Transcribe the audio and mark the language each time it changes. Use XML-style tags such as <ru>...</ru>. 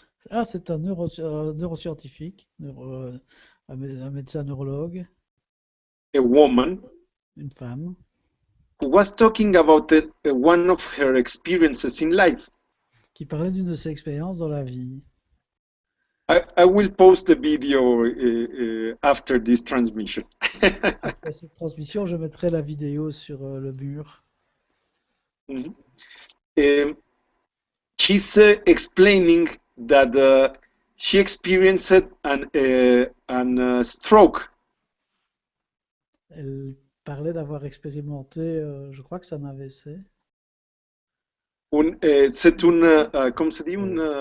<fr>Ah, c'est un neuroscientifique, un médecin neurologue,</fr> <en>a woman,</en> <fr>une femme,</fr> <en>who was talking about one of her experiences in life.</en> <fr>qui parlait d'une de ses expériences dans la vie.</fr> <en>I will post the video after this transmission.</en> <fr>Après cette transmission, je mettrai la vidéo sur le mur. Mhm.</fr> <en>She's explaining that she experienced an stroke.</en> <fr>Elle parlait d'avoir expérimenté, je crois que c'est un AVC. C'est une, comment se dit, une,</fr>